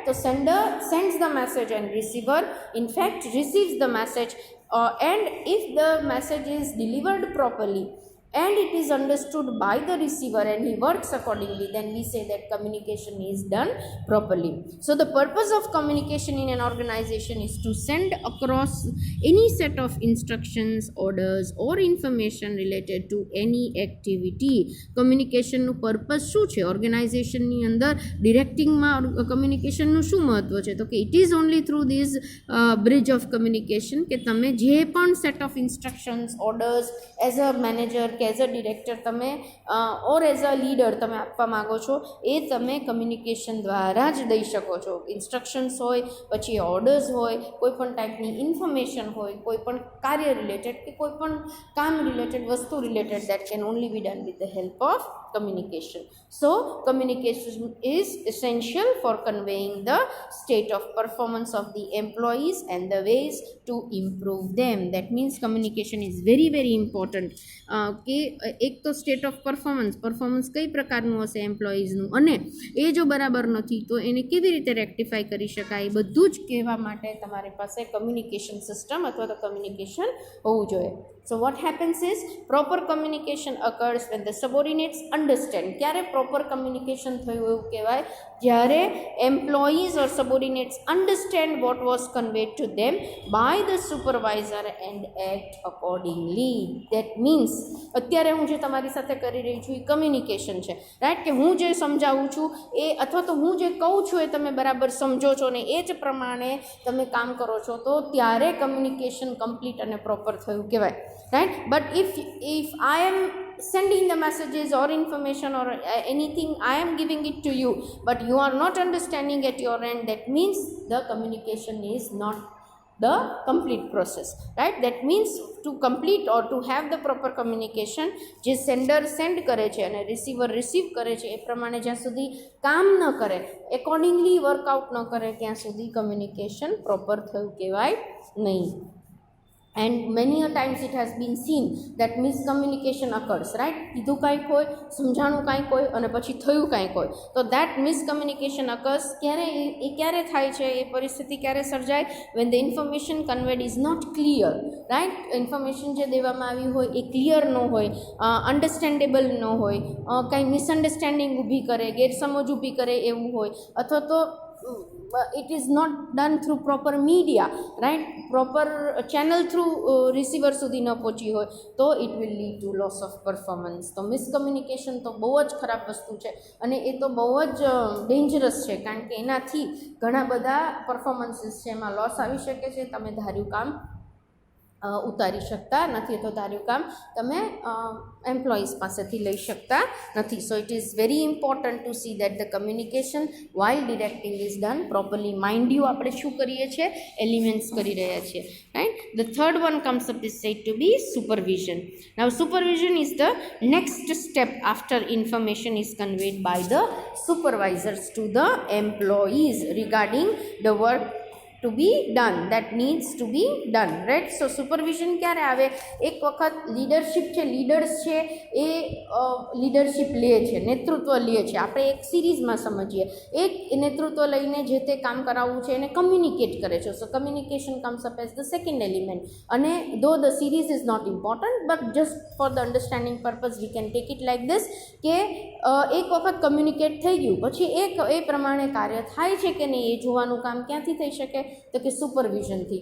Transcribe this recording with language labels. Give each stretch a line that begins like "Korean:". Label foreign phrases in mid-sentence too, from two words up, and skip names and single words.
English: So sender sends the message and receiver in fact receives the message, and if the message is delivered properly and it is understood by the receiver and he works accordingly, then we say that communication is done properly. So the purpose of communication in an organization is to send across any set of instructions, orders or information related to any activity.
Gujarati: Communication નું purpose શું છે? ઓર્ગેનાઇઝેશન ની અંદર ડિરેક્ટિંગમાં કમ્યુનિકેશનનું શું મહત્વ છે? તો કે
English: it is only through this bridge of communication
Gujarati: કે તમે જે પણ
English: set of instructions, orders as a manager
Gujarati: કે
English: as a director
Gujarati: તમે
English: or as a leader
Gujarati: તમે આપવા માગો છો, એ તમે કમ્યુનિકેશન દ્વારા જ દઈ શકો છો. ઇન્સ્ટ્રક્શન્સ હોય, પછી ઓર્ડર્સ હોય, કોઈ પણ ટાઈપની ઇન્ફોર્મેશન હોય, કોઈ પણ કાર્ય રિલેટેડ કે કોઈ પણ કામ રિલેટેડ, વસ્તુ રિલેટેડ,
English: that can only be done with the help of communication. So communication is essential for conveying the state of performance of the employees and the ways to improve them. That means communication is very very important.
Gujarati: કે એક તો
English: state of performance
Gujarati: કઈ પ્રકારનું હશે એમ્પ્લોઈઝનું, અને એ જો બરાબર નથી તો એને કેવી રીતે રેક્ટિફાઈ કરી શકાય, એ બધું જ કહેવા માટે તમારી પાસે
English: communication system
Gujarati: અથવા તો કમ્યુનિકેશન હોવું જોઈએ.
English: So what happens is proper communication occurs when the subordinates understand.
Gujarati: ક્યારે proper communication થયું એવું કહેવાય? જ્યારે
English: employees or subordinates understand what was conveyed to them by the supervisor and act accordingly. that means
Gujarati: અત્યારે હું જે તમારી સાથે કરી રહી છું એ કમ્યુનિકેશન છે, રાઈટ? કે હું જે સમજાવું છું એ અથવા તો હું જે કહું છું એ તમે બરાબર સમજો છો ને એ જ પ્રમાણે તમે કામ કરો છો, તો ત્યારે કમ્યુનિકેશન કમ્પ્લીટ અને પ્રોપર થયું કહેવાય,
English: right? But if I am sending the messages or information or anything, I am giving it to you, but you are not understanding at your end, that means the communication is not the complete process, right? That means to complete or to have the proper communication,
Gujarati: જે સેન્ડર સેન્ડ કરે છે અને રિસીવર રિસીવ કરે છે એ પ્રમાણે જ્યાં સુધી કામ ન કરે, એકોર્ડિંગલી વર્કઆઉટ ન કરે, ત્યાં સુધી કમ્યુનિકેશન પ્રોપર થયું કહેવાય નહીં.
English: And many a times it has been seen that miscommunication occurs, right?
Gujarati: કીધું કાંઈક હોય, સમજાણું કાંઈક હોય અને પછી થયું કાંઈક હોય, તો
English: that miscommunication occurs.
Gujarati: ક્યારે થાય છે એ પરિસ્થિતિ ક્યારે સર્જાય?
English: when the information conveyed is not clear, right?
Gujarati: ઇન્ફોર્મેશન જે દેવામાં આવી હોય એ ક્લિયર ન હોય, અન્ડરસ્ટેન્ડેબલ ન હોય, કાંઈ મિસઅન્ડરસ્ટેન્ડિંગ ઊભી કરે, ગેરસમજ ઊભી કરે એવું હોય, અથવા તો
English: it is not done through proper media, right? proper channel through receiver
Gujarati: સુધી ન પહોંચી હોય, તો
English: it will lead to loss of performance.
Gujarati: તો મિસકમ્યુનિકેશન તો બહુ જ ખરાબ વસ્તુ છે અને એ તો બહુ જ ડેન્જરસ છે, કારણ કે એનાથી ઘણા બધા પરફોર્મન્સીસ છે એમાં લોસ આવી શકે છે, તમે ધાર્યું કામ ઉતારી શકતા નથી, તો તારું કામ તમે એમ્પ્લોઈઝ પાસેથી લઈ શકતા નથી.
English: so it is very important to see that the communication while directing is done properly. mind you
Gujarati: આપણે શું કરીએ છીએ, એલિમેન્ટ્સ કરી રહ્યા છીએ, રાઈટ.
English: the third one comes up is said to be supervision. now supervision is the next step after information is conveyed by the supervisors to the employees regarding the work to be done that needs to be done, right. So supervision
Gujarati: ક્યારે આવે, એક વખત લીડરશિપ છે, લીડર્સ છે એ લીડરશિપ લે છે, નેતૃત્વ લે છે. આપણે એક સિરીઝમાં સમજીએ, એક નેતૃત્વ લઈને જે તે કામ કરાવવું છે એને કમ્યુનિકેટ કરે છે.
English: so communication comes up as the second element. and though the series is not important but just for the understanding purpose we can take it like this
Gujarati: કે એક વખત કમ્યુનિકેટ થઈ ગયું પછી એ પ્રમાણે કાર્ય થાય છે કે નહીં એ જોવાનું કામ ક્યાંથી થઈ શકે, તો કે સુપરવિઝનથી.